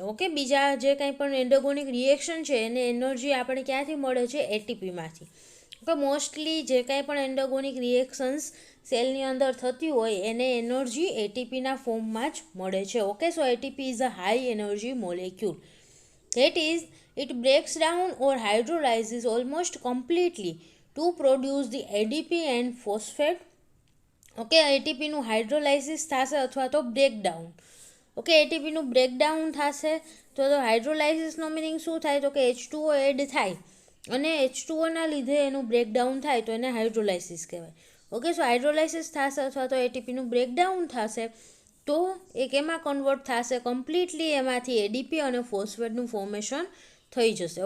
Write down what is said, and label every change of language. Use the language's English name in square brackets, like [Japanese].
[Gujarati] Okay, બીજા જે કંઈ પણ એન્ડોગોનિક રિએક્શન છે એને એનર્જી આપણે ક્યાંથી મળે છે, એટીપીમાંથી. ઓકે, મોસ્ટલી જે કાંઈ પણ એન્ડોગોનિક રિએક્શન્સ સેલની અંદર થતી હોય એને એનર્જી એટીપીના ફોર્મમાં જ મળે છે. [English] Okay, so ATP is a high energy molecule. That is, it breaks down or hydrolyzes almost completely to produce the ADP and phosphate. [Gujarati] Okay, એટીપીનું હાઇડ્રોલાઇસિસ થશે અથવા તો બ્રેકડાઉન. ઓકે, એટીપીનું બ્રેકડાઉન થશે તો હાઇડ્રોલાઇસિસનો મિનિંગ શું થાય, તો કે H2O એડ થાય અને H2Oના લીધે એનું બ્રેકડાઉન થાય તો એને હાઇડ્રોલાઇસિસ કહેવાય. ઓકે, સો હાઇડ્રોલાઇસિસ થશે અથવા તો એટીપીનું બ્રેકડાઉન થશે તો એ કેમાં કન્વર્ટ થશે, કમ્પ્લીટલી એમાંથી એડીપી અને ફોસ્ફેટનું ફોર્મેશન થઈ જશે.